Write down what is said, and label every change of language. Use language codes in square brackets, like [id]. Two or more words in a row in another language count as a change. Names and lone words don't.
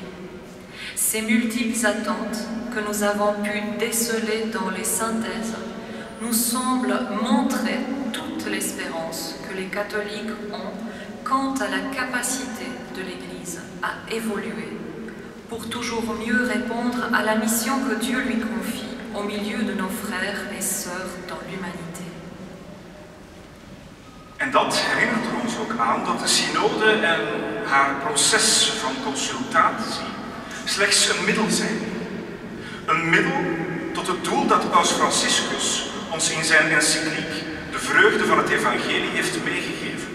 [fr] Ces multiples attentes que nous avons pu déceler dans les synthèses nous semblent montrer toute l'espérance que les catholiques ont quant à la capacité de l'Église à évoluer pour toujours mieux répondre à la mission que Dieu lui confie au milieu de nos frères et sœurs dans l'humanité. [nl] En dat herinnert er ons ook aan dat de synode en haar proces van consultatie slechts een middel zijn. Een middel tot het doel dat Paus Franciscus ons in zijn encycliek de vreugde van het evangelie heeft meegegeven.